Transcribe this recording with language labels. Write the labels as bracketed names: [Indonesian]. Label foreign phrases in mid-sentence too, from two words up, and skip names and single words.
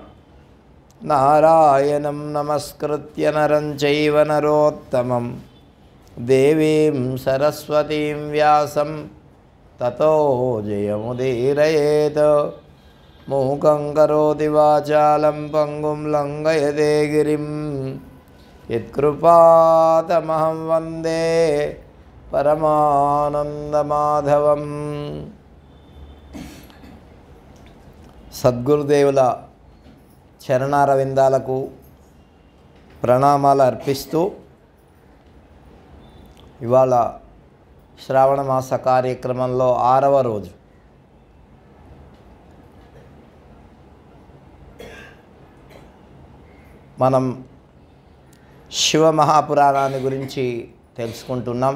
[Sanskrit] नारायणं नमस्कृत्य नरं चैव नरोत्तमं देवीं सरस्वतीं व्यासं ततो जयमुदीरयेत्। मूकं करोति वाचालं पंगुं लङ्घयते गिरिं यत्कृपातमहं वन्दे परमानन्दमाधवम्। [Telugu] సద్గురుదేవుల చరణారవిందాలకు ప్రణామాలు అర్పిస్తూ ఇవాళ శ్రావణ మాస కార్యక్రమంలో 6వ రోజు మనం శివ మహాపురాణాన్ని గురించి తెలుసుకుంటున్నాం.